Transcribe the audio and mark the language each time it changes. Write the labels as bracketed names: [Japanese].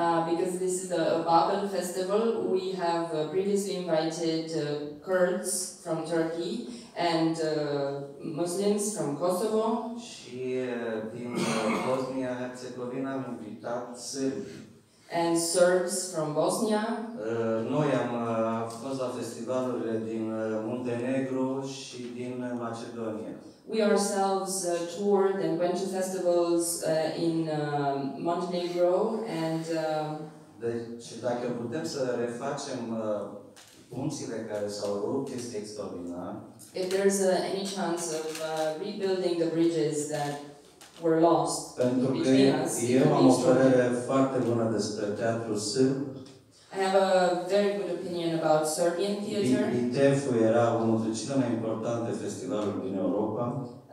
[English] Because this is the Babel festival, we have previously invited Kurds from Turkey and Muslims from Kosovo. [Romanian] Și din Bosnia-Herzegovina am invitat sârbi. [English] And Serbs from Bosnia. [Romanian] Noi am fost la festivalurile din Muntenegru și din Macedonia. [English] We ourselves toured and went to festivals in Montenegro and. [Romanian] Deci, dacă putem să refacem punțile care s-au rupt, este extraordinar. [English] If there's any chance of rebuilding the bridges that were lost between us, [Romanian] eu am o părere foarte bună despre teatrul sârb. [English] I have a very good opinion about Serbian theater. [Romanian] ITEF-ul era unul dintre cele mai importante festivaluri din Europa.